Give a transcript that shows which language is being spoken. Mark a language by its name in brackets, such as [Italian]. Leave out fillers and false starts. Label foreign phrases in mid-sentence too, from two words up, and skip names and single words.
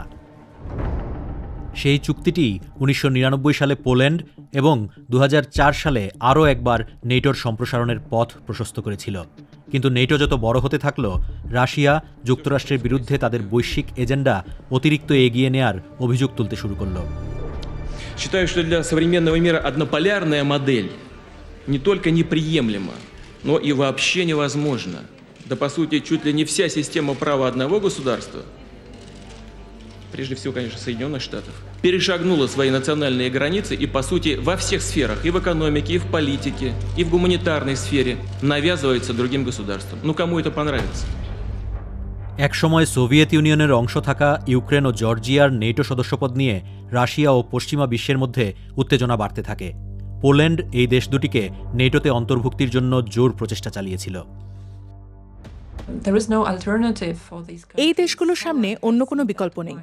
[Bangla] সেই চুক্তিটি 1999 সালে পোল্যান্ড এবং 2004 সালে আরও একবার নেটোর সম্প্রসারণের পথ প্রশস্ত করেছিল। কিন্তু নেটো যত বড় হতে থাকল, রাশিয়া যুক্তরাষ্ট্রের বিরুদ্ধে তাদের বৈশ্বিক এজেন্ডা অতিরিক্ত এগিয়ে নেয়ার অভিযোগ তুলতে শুরু করল। [Russian] Считаю, что для современного мира однополярная модель не только неприемлема, но и вообще невозможна. Да, по сути, чуть ли не вся система права одного государства, прежде всего, конечно, Соединенных Штатов, перешагнула свои национальные границы и, по сути, во всех сферах, и в экономике, и в политике, и в гуманитарной сфере навязывается другим государствам. Ну, кому это понравится? [Bangla] একসময় সোভিয়েত ইউনিয়নের অংশ থাকা ইউক্রেন ও জর্জিয়ার নেটো সদস্যপদ নিয়ে রাশিয়া ও পশ্চিমা বিশ্বের মধ্যে উত্তেজনা বাড়তে থাকে। পোল্যান্ড এই দেশ দুটিকে নেটোতে অন্তর্ভুক্তির জন্য জোর প্রচেষ্টা চালিয়েছিল। এই দেশগুলোর সামনে অন্য কোনো বিকল্প নেই।